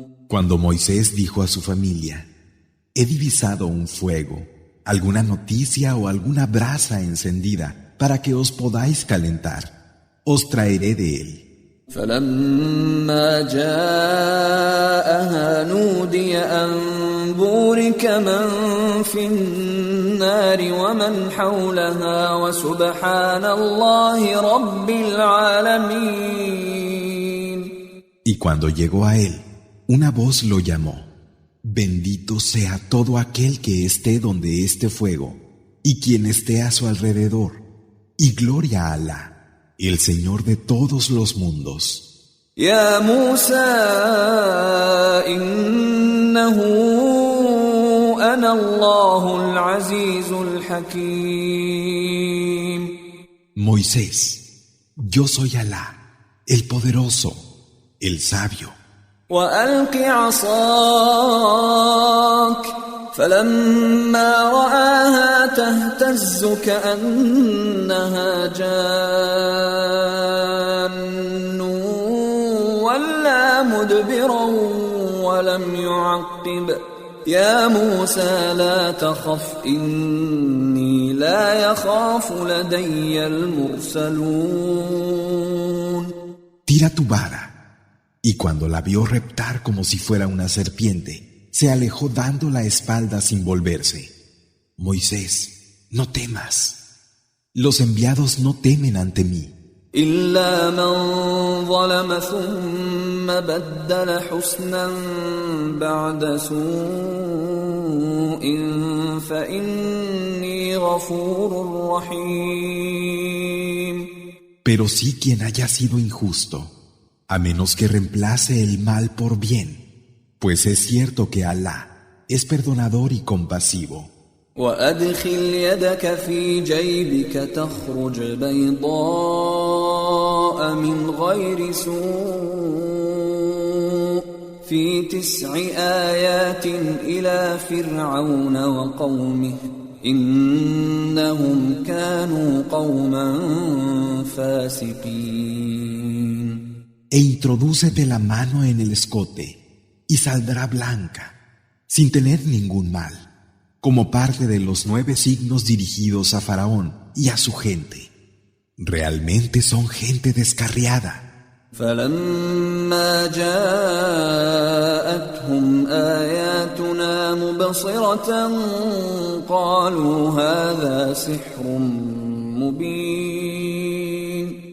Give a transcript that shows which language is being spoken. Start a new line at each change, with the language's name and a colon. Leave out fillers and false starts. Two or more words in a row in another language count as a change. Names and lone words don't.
Spanish: Cuando Moisés dijo a su familia: he divisado un fuego, alguna noticia o alguna brasa encendida para que os podáis calentar, os traeré de él.
Arabic: فلما جاءها نودي أن بورك من في النار ومن حولها وسبحان الله رب العالمين.
Spanish: Y cuando llegó a él, una voz lo llamó: bendito sea todo aquel que esté donde esté fuego y quien esté a su alrededor, y gloria a Alá, el Señor de todos los mundos.
Arabic: يا موسى إنه أنا الله العزيز الحكيم.
Spanish: Moisés, yo soy Alá, el poderoso, el sabio.
Arabic: وألق عصاك فلما رآها تهتز كأنها جان ولا مدبرا ولم يعقب يا موسى لا تخف إني لا يخاف لدي المرسلون.
Spanish: Tira tu vara. Y cuando la vio reptar como si fuera una serpiente, se alejó dando la espalda sin volverse. Moisés, no temas. Los enviados no temen ante mí.
Arabic: إلا من ظلم ثم بدل حسنا بعد سوء فإني غفور رحيم.
Spanish: Pero sí quien haya sido injusto, a menos que reemplace el mal por bien, pues es cierto que Alá es perdonador y compasivo.
Arabic: وأدخل يدك في جيبك تخرج بيضاء من غير سوء في 9 آيات إلى فرعون وقومه إنهم كانوا قوما فاسقين.
Spanish: E introdúcete la mano en el escote y saldrá blanca, sin tener ningún mal, como parte de los 9 signos dirigidos a Faraón y a su gente. Realmente son gente descarriada.
Arabic: فلما جاءتهم آياتنا مبصرة قالوا هذا سحر مبين.